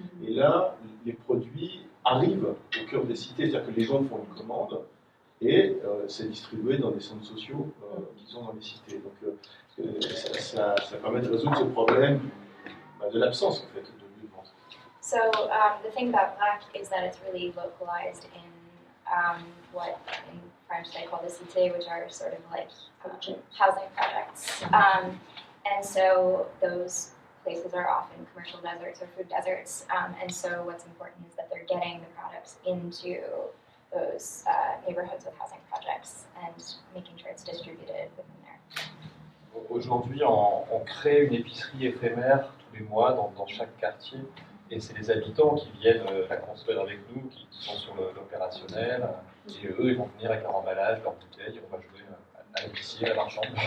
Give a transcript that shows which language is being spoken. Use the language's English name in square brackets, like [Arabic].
[French] Et là, les produits arrivent au cœur des cités, c'est-à-dire que les gens font une commande et c'est distribué dans des centres sociaux qui sont dans les cités. Donc ça permet de résoudre ce problème de l'absence en fait de lieu de vente. [English] So the thing about VRAC is that it's really localized in what in French they call the cités, which are sort of like housing projects. And so those places are often commercial deserts or food deserts. And so what's important is that they're getting the products into those neighborhoods with housing projects and making sure it's distributed within there. [French] Aujourd'hui, on crée une épicerie éphémère tous les mois dans chaque quartier. Et c'est les habitants qui viennent la construire avec nous, qui sont sur l'opérationnel. Et eux, ils vont venir avec leur emballage, leurs bouteilles, on va jouer à l'épicier, à la marchande.